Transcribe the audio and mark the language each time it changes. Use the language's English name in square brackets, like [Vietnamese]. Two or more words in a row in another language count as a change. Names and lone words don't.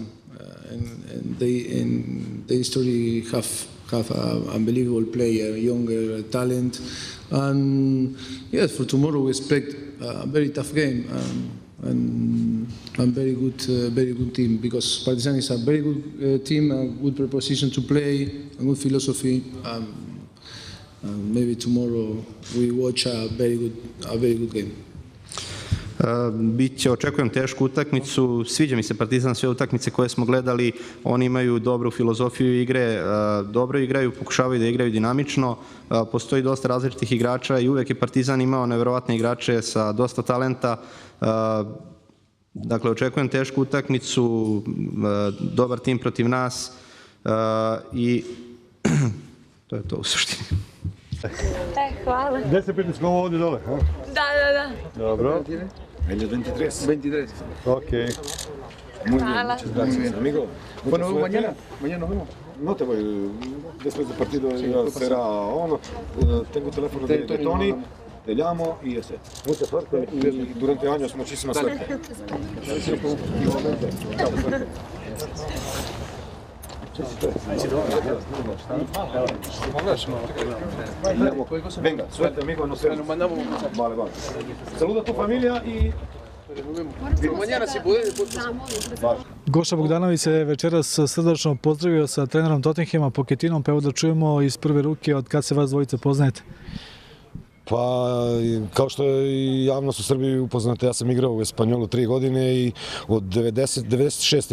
[English] And the history have an unbelievable player, younger talent, and yes, for tomorrow we expect a very tough game and very good team because Partizan is a very good team, a good preposition to play, a good philosophy. Maybe tomorrow we watch a very good game. [Serbian] Očekujem tešku utakmicu, sviđa mi se Partizan, sve utakmice koje smo gledali, oni imaju dobru filozofiju igre, dobro igraju, pokušavaju da igraju dinamično, postoji dosta različitih igrača i uvek je Partizan imao neverovatne igrače sa dosta talenta, dakle očekujem tešku utakmicu, dobar tim protiv nas i to je to u suštini. Hvala. Gde se pritisku ovdje dole? Da. Dobro. [Spanish] El 23. [Serbian] Ok. Hvala. [Spanish] Muchas gracias, amigo. Bueno, mañana nos vemos. Notevole, después del partido será uno, tengo teléfono de Tony, te llamo y ese. Mucha suerte y durante años muchísima suerte. Igualmente. Chao, suerte. Venga, suerte amigo, nos vemos. Vale, vale. Saluda a tu familia y... [Serbian] Goša Bogdanović se večeras srdačno pozdravio sa trenerom Totenhema Poketinom, pa evo da čujemo iz prve ruke od kad se vas dvojica poznajete. Pa, kao što je i javnost u Srbiji upoznata, ja sam igrao u Espanjolu 3 godine i od 96.